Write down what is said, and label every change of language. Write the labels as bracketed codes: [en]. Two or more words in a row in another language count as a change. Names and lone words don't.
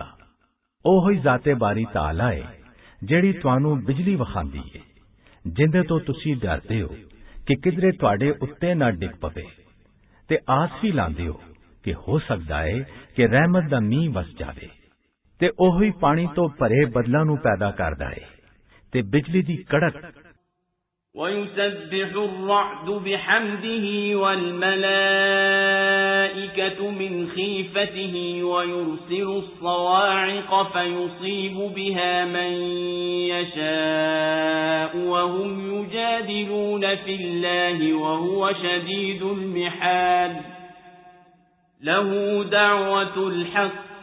[pa] ਓਹੀ ਜ਼ਾਤੇ ਬਾਰੀ ਤਾਲਾ ਹੈ ਜੇੜ੍ਹੀ ਤੁਹਾਨੂੰ ਬਿਜਲੀ ਵਖਾਂਦੀ ਹੈ ਜਿੰਦੇ ਤੋ ਤੁਸੀ ਡਰਦੇ ਹੋ ਕਿ ਕਿਧਰੇ ਤੁਹਾਡੇ ਉੱਤੇ ਨਾ ਡਿੱਗ ਪਵੇ ਤੇ ਆਸ ਭੀ ਲਾਂਦੇ ਹੋ ਕਿ ਹੋ ਸਕਦਾ ਹੈ ਕਿ ਰਹਿਮਤ ਦਾ ਮੀਂਹ ਵੱਸ ਜਾਵੇ। ਤੇ ਓਹੀ ਪਾਣੀ ਤੋ ਭਰੇ ਬੱਦਲਾਂ ਨੂੰ ਪੈਦਾ ਕਰਦਾ ਹੈ ਤੇ ਬਿਜਲੀ ਦੀ ਕੜਕ। [ar] وَيُسَبِّحُ الرَّعْدُ بِحَمْدِهِ وَالْمَلَائِكَةُ مِنْ خِيفَتِهِ وَيُرْسِلُ الصَّوَاعِقَ فَيُصِيبُ بِهَا مَن يَشَاءُ وَهُمْ يُجَادِلُونَ فِي اللَّهِ وَهُوَ شَدِيدُ الْمِحَالِ لَهُ دَعْوَةُ الْحَقِّ